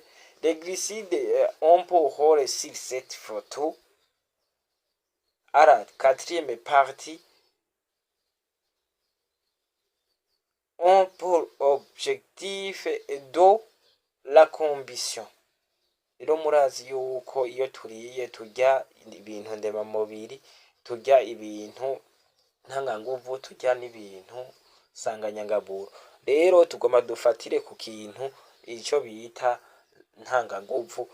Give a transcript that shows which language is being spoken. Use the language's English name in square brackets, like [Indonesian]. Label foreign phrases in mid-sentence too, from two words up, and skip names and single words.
[French] Les glucides, on peut voir sur cette photo, à la quatrième partie, ont pour objectif de la combustion. [Rundi] Rero murazi yuko iyo turiye turya ibintu ndemamubiri, turya ibintu ntanganguvu, turya n'ibintu nsanganyangaburo. Rero tugomba dufatire ku kintu icyo bita ntanganguvu.